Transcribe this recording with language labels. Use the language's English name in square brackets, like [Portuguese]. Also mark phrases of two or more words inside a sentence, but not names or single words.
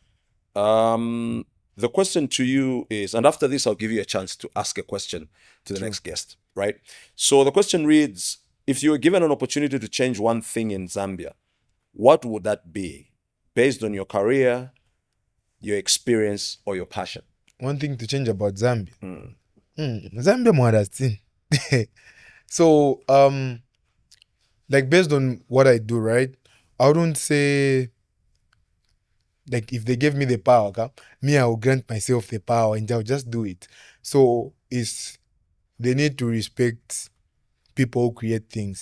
[English] The question to you is, and after this, I'll give you a chance to ask a question to the next guest, right? So the question reads, if you were given an opportunity to change one thing in Zambia, what would that be? Based on your career, your experience, or your passion? One thing to change about Zambia. Zambia mwarastin. So, like based on what I do, right? I wouldn't say like if they gave me the power, me, I will grant myself the power and I'll just do it. So it's, they need to respect people who create things.